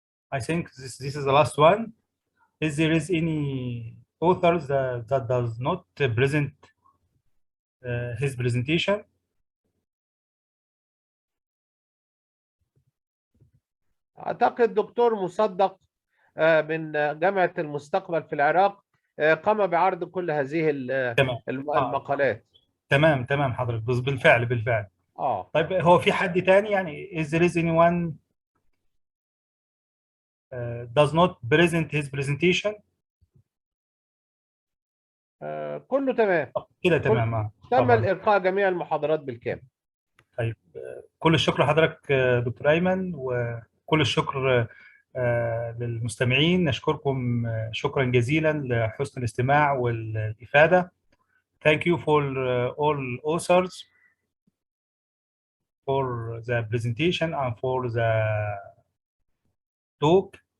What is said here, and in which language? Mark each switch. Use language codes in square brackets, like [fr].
[en] I think this is the last one. Is there any authors that does not present his presentation? [ar] أعتقد دكتور مصدق من جامعة المستقبل في العراق قام بعرض كل هذه المقالات. تمام حضرتك، بالفعل. طيب هو في حد تاني يعني [en] is there is anyone does not present his presentation؟ [ar] كله تمام. كده تمام. تم الإلقاء جميع المحاضرات بالكامل. طيب كل الشكر لحضرتك دكتور أيمن، وكل الشكر للمستمعين. نشكركم شكرا جزيلا لحسن الاستماع والإفادة. [en] Thank you for all authors for the presentation and for the talk.